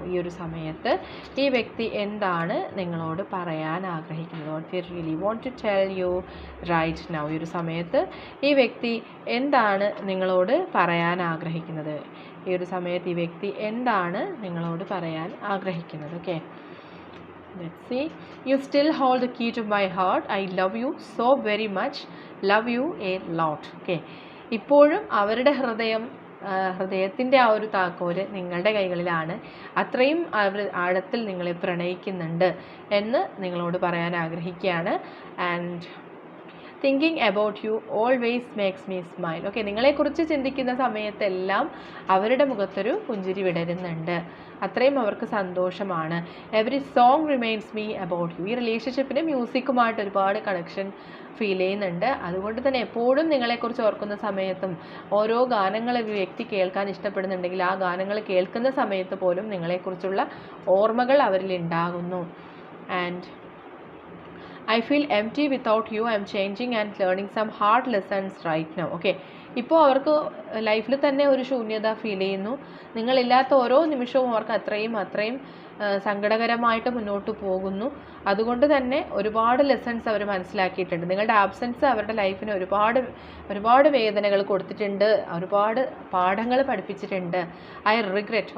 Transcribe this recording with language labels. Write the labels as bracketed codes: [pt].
[ml] ഈ ഒരു സമയത്ത് ഈ വ്യക്തി എന്താണ് നിങ്ങളോട് പറയാൻ ആഗ്രഹിക്കുന്നത്? [en] What they really want to tell you right now. [ml] ഈ ഒരു സമയത്ത് ഈ വ്യക്തി എന്താണ് നിങ്ങളോട് പറയാൻ ആഗ്രഹിക്കുന്നത്? ഈ ഒരു സമയത്ത് ഈ വ്യക്തി എന്താണ് നിങ്ങളോട് പറയാൻ ആഗ്രഹിക്കുന്നത്? [en] Okay, let's see. You still hold the key to my heart. I love you so very much. Love you a lot. [ml] Okay, ഇപ്പോഴും അവരുടെ ഹൃദയത്തിൻ്റെ ആ ഒരു താക്കോല് നിങ്ങളുടെ കൈകളിലാണ്. അത്രയും ആഴത്തിൽ നിങ്ങളെ പ്രണയിക്കുന്നുണ്ട് എന്ന് നിങ്ങളോട് പറയാൻ ആഗ്രഹിക്കുകയാണ്. [en] And thinking about you always makes me smile. [ml] Okay, നിങ്ങളെക്കുറിച്ച് ചിന്തിക്കുന്ന സമയത്തെല്ലാം അവരുടെ മുഖത്തൊരു പുഞ്ചിരി വിടരുന്നുണ്ട്. അത്രയും അവർക്ക് സന്തോഷമാണ്. [en] Every song reminds me about you. [ml] ഈ റിലേഷൻഷിപ്പിന് മ്യൂസിക്കുമായിട്ട് ഒരുപാട് കണക്ഷൻ ഫീൽ ചെയ്യുന്നുണ്ട്. അതുകൊണ്ട് തന്നെ എപ്പോഴും നിങ്ങളെക്കുറിച്ച് ഓർക്കുന്ന സമയത്തും ഓരോ ഗാനങ്ങൾ ഈ വ്യക്തി കേൾക്കാൻ ഇഷ്ടപ്പെടുന്നുണ്ടെങ്കിൽ ആ ഗാനങ്ങൾ കേൾക്കുന്ന സമയത്ത് പോലും നിങ്ങളെക്കുറിച്ചുള്ള ഓർമ്മകൾ അവരിൽ ഉണ്ടാകുന്നു. [en] And I feel empty without you. I am changing and learning some hard lessons right now. [ml] Okay, ഇപ്പോൾ അവർക്ക് ലൈഫിൽ തന്നെ ഒരു ശൂന്യത ഫീൽ ചെയ്യുന്നു. നിങ്ങളില്ലാത്ത ഓരോ നിമിഷവും അവർക്ക് അത്രയും സങ്കടകരമായിട്ട് മുന്നോട്ട് പോകുന്നു. അതുകൊണ്ട് തന്നെ ഒരുപാട് ലെസൺസ് അവർ മനസ്സിലാക്കിയിട്ടുണ്ട്. നിങ്ങളുടെ ആബ്സെൻസ് അവരുടെ ലൈഫിന് ഒരുപാട് വേദനകൾ കൊടുത്തിട്ടുണ്ട്, ഒരുപാട് പാഠങ്ങൾ പഠിപ്പിച്ചിട്ടുണ്ട്. [en] I regret.